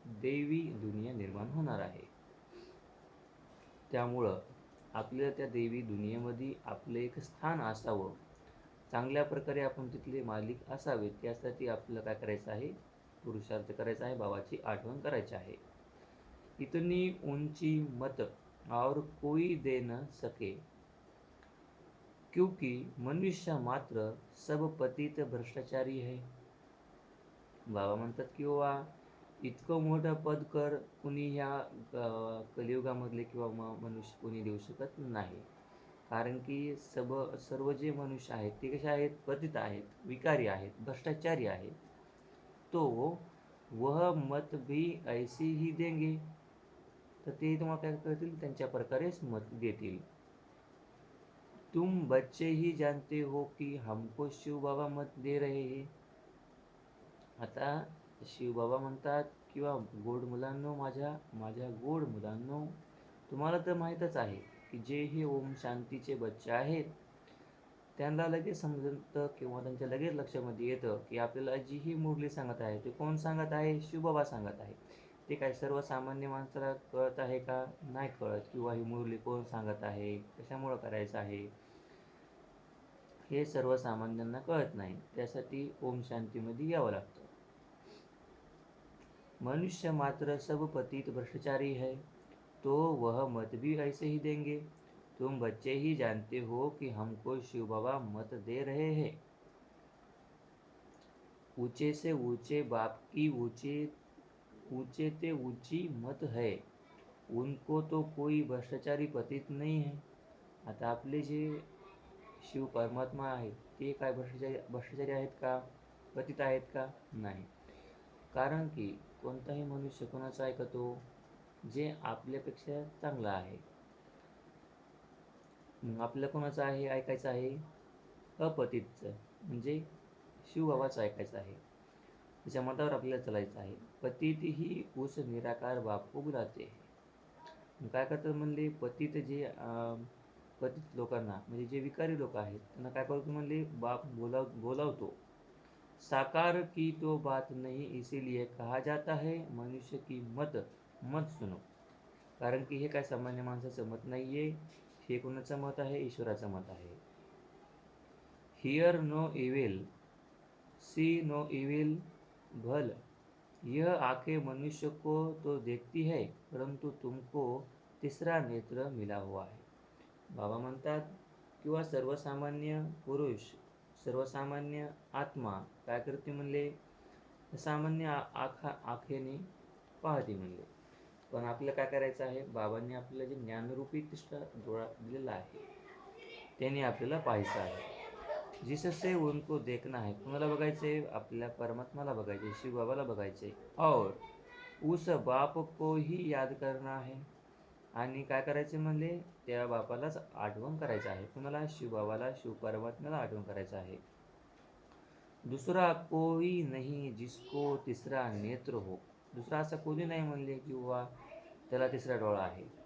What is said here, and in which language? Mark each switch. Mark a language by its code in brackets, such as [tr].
[mr] दैवी दुनिया निर्माण होणार आहे. त्यामुळं आपल्याला त्या दैवी दुनियेमध्ये आपलं एक स्थान असावं, चांगल्या प्रकारे आपण तिथले मालिक असावे, त्यासाठी आपल्याला काय करायचं आहे? पुरुषार्थ करायचा आहे, बाबाची आठवण करायची आहे. [hi] इतनी ऊंची मत और कोई दे न सके, क्योंकि मनुष्य मात्र सब पतित भ्रष्टाचारी है. [mr] बाबा म्हणतात की बाबा इतकं मोठं पद कर कुणी ह्या कलियुगामधले किंवा मनुष्य कोणी देऊ शकत नाही. कारण की सर्व जे मनुष्य आहेत ते कसे आहेत? पतित आहेत, विकारी आहेत, भ्रष्टाचारी आहेत. तो [hi] वह मत भी ऐसी ही देंगे. [mr] तर ते तुम्हाला काय करतील, त्यांच्या प्रकारेच मत देतील. [hi] तुम बच्चे ही जानते हो की हमको शिव बाबा मत दे रहे हैं. [mr] आता शिवबाबा म्हणतात, किंवा गोड मुलांनो, माझ्या माझ्या गोड मुलांनो, तुम्हाला तर माहीतच आहे की जे हे ओम शांतीचे बच्चे आहेत, त्यांना लगेच समजतं किंवा त्यांच्या लगेच लक्षामध्ये येतं की आपल्याला जी ही मुरली सांगत आहे ते कोण सांगत आहे, शिवबाबा सांगत आहे. ते काय सर्वसामान्य माणसाला कळत आहे का? नाही कळत. किंवा ही मुरली कोण सांगत आहे, कशामुळं करायचं आहे, हे सर्वसामान्यांना कळत नाही. त्यासाठी ओम शांतीमध्ये यावं लागतं. [hi] मनुष्य मात्र सब पतित भ्रष्टाचारी है, तो वह मत भी ऐसे ही देंगे. तुम बच्चे ही जानते हो कि हमको शिव बाबा मत दे रहे हैं. ऊंचे से ऊंचे बाप की ऊंचे ते ऊंची मत है, उनको तो कोई भ्रष्टाचारी पतित नहीं है. [mr] आता आपले जे शिव परमात्मा आहेत, ते काय भ्रष्टाचारी आहेत का? पतित आहेत का? नाही. कारण की कोणताही मनुष्य कोणाचं ऐकतो? जे आपल्यापेक्षा चांगलं आहे. मग आपल्याला कोणाचं आहे ऐकायचं आहे? अपतितचं, म्हणजे शिवबाबाचं ऐकायचं आहे. त्याच्या मतावर आपल्याला चालायचं आहे. [hi] पतित ही उस निराकार बाप को बुलाते हैं. [mr] मग काय करतात म्हणले, पतित जे पतित लोकांना, म्हणजे जे विकारी लोक आहेत, त्यांना काय करतो म्हणले, बाप बोलावतो. [hi] साकार की तो बात नहीं, इसीलिए कहा जाता है मनुष्य की मत मत सुनो. [mr] कारण की हे काय सामान्य माणसाचं मत नाहीये, हे कोणाचं मत आहे? ईश्वराचं मत आहे. [en] hear no evil, see no evil, [mr] भल. [hi] यह आंखें मनुष्य को तो देखती है, परंतु तुमको तिसरा नेत्र मिला हुआ है. [mr] बाबा म्हणतात, किंवा सर्वसामान्य पुरुष, सर्वसामान्य आत्मा काय करते म्हणले, सामान्य आखेने पाहते म्हणले. पण आपल्याला काय करायचं आहे? बाबांनी आपल्याला जे ज्ञानरूपी तिसरा डोळा दिलेला आहे, त्याने आपल्याला पाहायचं आहे. [hi] जिससे उनको देखना है. [mr] कुणाला बघायचे? आपल्या परमात्माला बघायचे, शिवबाबाला बघायचे. [hi] और उस बाप को ही याद करना है. [mr] आणि काय करायचे म्हणले, त्या बापालाच आठवण करायचं आहे. कुणाला? शिवबाबाला, शिवपरमात्म्याला आठवण करायचं आहे. [hi] दुसरा कोई नहीं जिसको तिसरा नेत्र हो. [mr] दुसरा असं कोणी नाही म्हणले किंवा त्याला तिसरा डोळा आहे.